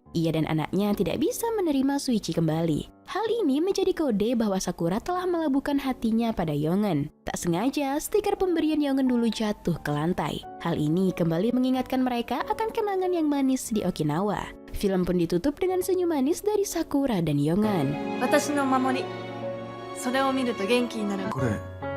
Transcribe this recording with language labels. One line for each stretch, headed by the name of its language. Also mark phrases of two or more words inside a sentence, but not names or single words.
Indonesian: Ia dan anaknya tidak bisa menerima Suichi kembali. Hal ini menjadi kode bahwa Sakura telah melabuhkan hatinya pada Yongen. Tak sengaja, stiker pemberian Yongen dulu jatuh ke lantai. Hal ini kembali mengingatkan mereka akan kenangan yang manis di Okinawa. Film pun ditutup dengan senyum manis dari Sakura dan Yongen.
Japanese: 私のお守り。それを見ると元気になる。これ